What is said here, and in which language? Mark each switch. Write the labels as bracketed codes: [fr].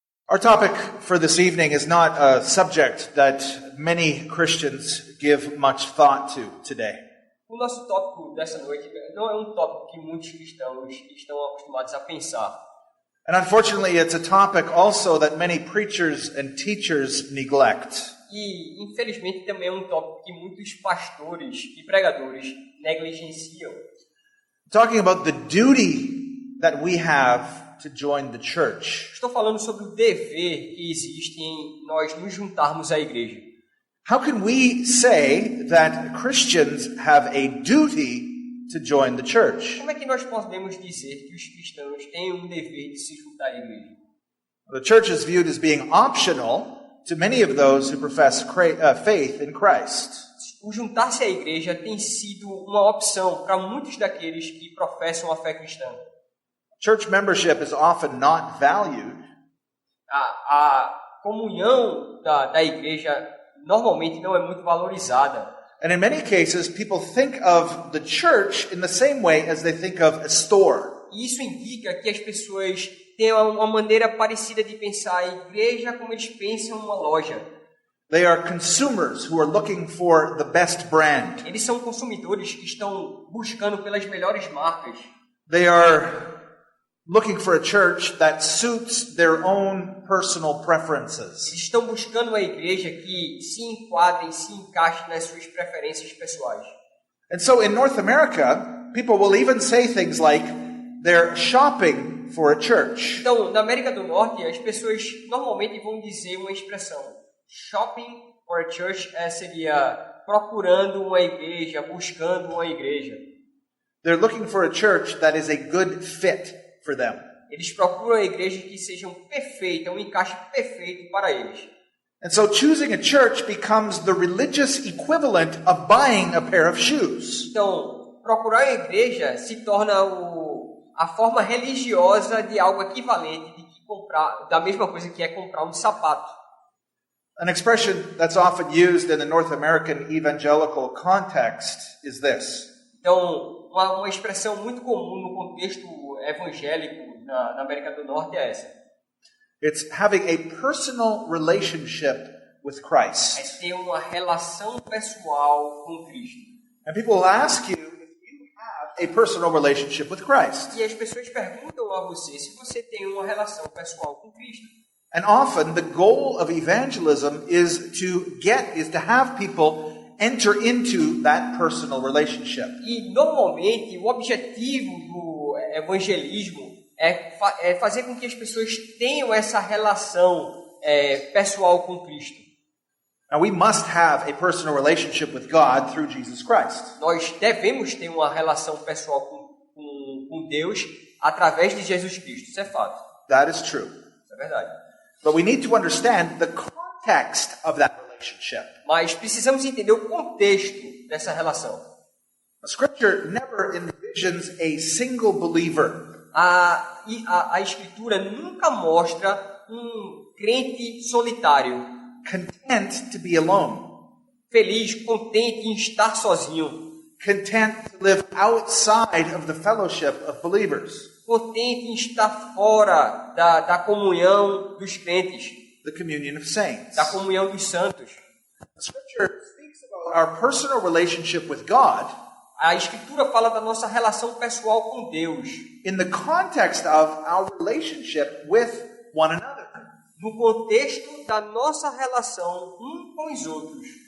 [en] Our topic for this evening is not a subject that many Christians give much thought to today. [pt] O nosso tópico dessa noite não é um tópico que muitos cristãos estão acostumados a pensar. [en] And unfortunately, it's a topic also that many preachers and teachers neglect. [pt] E, infelizmente, também é um tópico que muitos pastores e pregadores negligenciam. [en] Talking about the duty that we have to join the church. [pt] Estou falando sobre o dever que existe em nós nos juntarmos à igreja. [en] How can we say that Christians have a duty to join the church? [pt] Como é que nós podemos dizer que os cristãos têm um dever de se juntar à igreja? [en] The church is viewed as being optional to many of those who profess faith in Christ. [pt] O juntar-se à igreja tem sido uma opção para muitos daqueles que professam a fé cristã. [en] Church membership is often not valued. [pt] A comunhão da igreja normalmente não é muito valorizada. [en] And in many cases, people think of the church in the same way as they think of a store. [pt] E isso indica que as pessoas têm uma maneira parecida de pensar a igreja como eles pensam uma loja. [en] They are consumers who are looking for the best brand. [pt] Eles são consumidores que estão buscando pelas melhores marcas. [en] They are looking for a church that suits their own personal preferences. [pt] Eles estão buscando uma igreja que se enquadre e se encaixe nas suas preferências pessoais. [en] And so in North America, people will even say things like they're shopping for a church. [pt] Então, na América do Norte, as pessoas normalmente vão dizer uma expressão. [en] Shopping for a church [pt] seria procurando uma igreja, buscando uma igreja. [en] They're looking for a church that is a good fit for them. [pt] Eles procuram a igreja que seja perfeita, um encaixe perfeito para eles. [en] And so choosing a church becomes the religious equivalent of buying a pair of shoes. [pt] Então, procurar a igreja se torna a forma religiosa de algo equivalente de comprar, da mesma coisa que é comprar um sapato. [en] An expression that's often used in the North American evangelical context is this. [pt] Então, uma expressão muito comum no contexto evangélico na América do Norte é essa. [en] It's having a personal relationship with Christ. [pt] É ter uma relação pessoal com Cristo. [en] And people will ask you if you have a personal relationship with Christ. [pt] E as pessoas perguntam a você se você tem uma relação pessoal com Cristo. [en] And often the goal of evangelism is to have people enter into that personal relationship. [pt] E normalmente o objetivo do evangelismo é fazer com que as pessoas tenham essa relação pessoal com Cristo. [en] Now we must have a personal relationship with God through Jesus Christ. [pt] Nós devemos ter uma relação pessoal com Deus através de Jesus Cristo. Isso é fato. [en] That is true. [pt] Isso é verdade. [en] But we need to understand the context of that relationship. [pt] Mas precisamos entender o contexto dessa relação. [en] The Scripture never envisions a single believer. [pt] A Escritura nunca mostra um crente solitário, [en] content to be alone, [pt] feliz, contente em estar sozinho, [en] content to live outside of the fellowship of believers, [pt] contente em estar fora da comunhão dos crentes, [en] the communion of saints. [pt] da comunhão dos santos. [en] The Scripture speaks about our personal relationship with God. [pt] A Escritura fala da nossa relação pessoal com Deus, [en] in the context of our relationship with one another. [pt] No contexto da nossa relação com os outros.